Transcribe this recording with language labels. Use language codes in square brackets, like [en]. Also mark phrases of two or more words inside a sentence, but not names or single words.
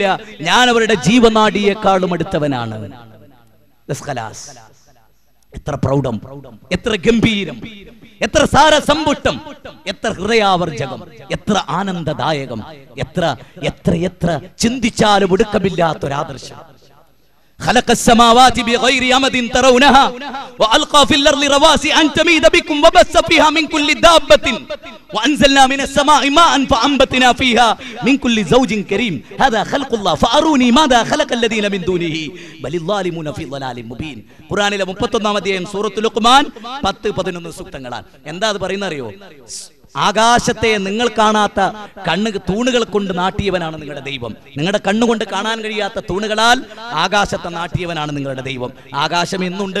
[ml] ഞാൻ അവരുടെ ജീവനാഡിയേക്കാളും അടുത്തവനാണ്. എത്ര പ്രൗഢം, എത്ര ഗംഭീരം, എത്ര സാരസമ്പുഷ്ടം, എത്ര ഹൃദയാവർജകം, എത്ര ആനന്ദദായകം, എത്ര എത്ര എത്ര ചിന്തിച്ചാലും ഒടുക്കമില്ലാത്തൊരാദർശം. [ar] خلق السماوات بغير عمد ترونها وألقى في الأرض رواسي أن تميد بكم وبث فيها من كل دابة وأنزلنا من السماء ماء فأنبتنا فيها من كل زوج كريم هذا خلق الله فأروني ماذا خلق الذين من دونه بل الظالمون في ضلال مبين. [ml] ഖുർആനിലെ 31-ാം അധ്യായം സൂറത്തുൽ ലുഖ്മാൻ 10-11 സൂക്തങ്ങളാണ്. എന്താ അത് പറയുന്നറിയോ? ആകാശത്തെ നിങ്ങൾ കാണാത്ത തൂണുകൾ കൊണ്ട് നാട്ടിയവനാണ് നിങ്ങളുടെ ദൈവം. നിങ്ങളുടെ കണ്ണുകൊണ്ട് കാണാൻ കഴിയാത്ത തൂണുകളാൽ ആകാശത്തെ നാട്ടിയവനാണ് നിങ്ങളുടെ ദൈവം. ആകാശം എന്നുണ്ട്?